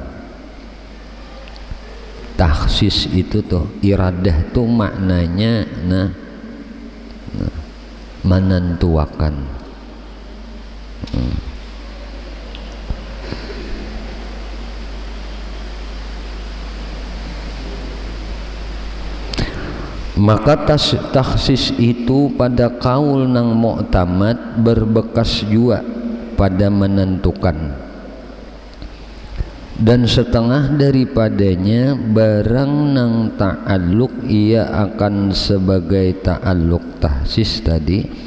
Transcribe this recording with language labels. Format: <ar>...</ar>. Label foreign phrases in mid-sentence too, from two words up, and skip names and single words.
<bjn>Takhsis itu tuh iradah tuh maknanya menentukan. Maka takhsis itu pada kaul nang mu'tamad berbekas juga pada menentukan, dan setengah daripadanya barang nang ta'alluq ia akan sebagai ta'alluq takhsis tadi.</bjn>